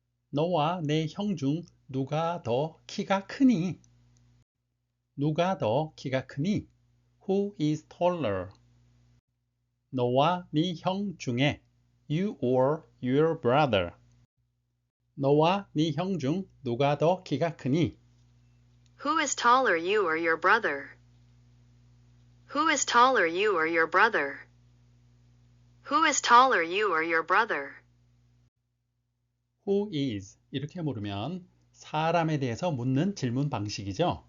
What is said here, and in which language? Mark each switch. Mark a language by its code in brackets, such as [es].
[ko] 너와 내 형 중 누가 더 키가 크니? 누가 더 키가 크니? [en] Who is taller? [ko] 너와 네 형 중에 [en] you or your brother. [ko] 너와 네 형 중 누가 더 키가 크니? [en] Who is taller, you or your brother? Who is taller, you or your brother? Who is taller, you or your brother? Who is [ko] 이렇게 물으면 사람에 대해서 묻는 질문 방식이죠.